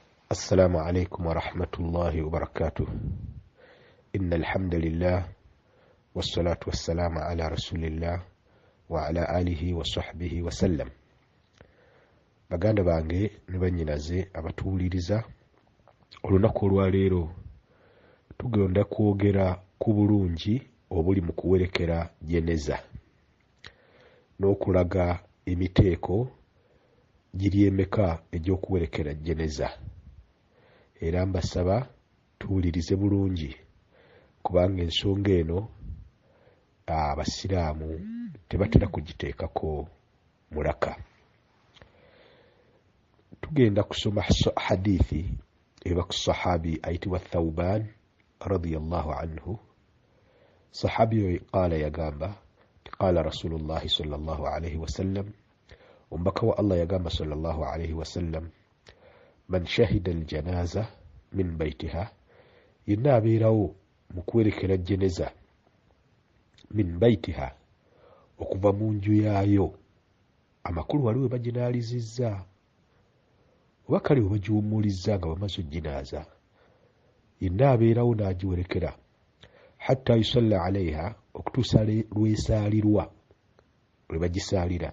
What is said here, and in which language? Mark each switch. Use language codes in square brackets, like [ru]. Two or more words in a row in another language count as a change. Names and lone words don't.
[ar] السلام عليكم ورحمة الله وبركاته. إن الحمد لله والصلاة والسلام على رسول الله وعلى آله وصحبه وسلم. [lg] baganda bange ne bannyinaze abatuwuliriza, olunaku olwaleero tugenda kwogera ku bulungi obuli mu kuwerekera jeneza n'okulaga emiteeko giri emeka egy'okuwerekera jeneza. Era mbasaba tuwulirize bulungi kubanga ensonga eno abasiraamu tebatera kugiteekako mulaka. Tugenda kusoma hadithi eva ku sahabi ayitibwa Thawban [ar] رضي الله عنه. [lg] Sahabi oyo qaala yagamba qaala [ar] رسول الله صلى الله عليه وسلم, [lg] omubaka wa Allah yagamba [ar] صلى الله عليه وسلم, من شهد الجنازة من بيتها, [lg] yenna abeerawo mu kuwerekera jeneza, [ar] من بيتها, [lg] okuva mu nju yaayo. Amakulu waliwo baginaalizizza oba kale bagiwummulizza nga bamaze oginaaza. Yenna abeerawo n'agiwerekera [ar] حتى يصلى عليها, [lg] okutuusa lwesaalirwa, lwe bagisaalira.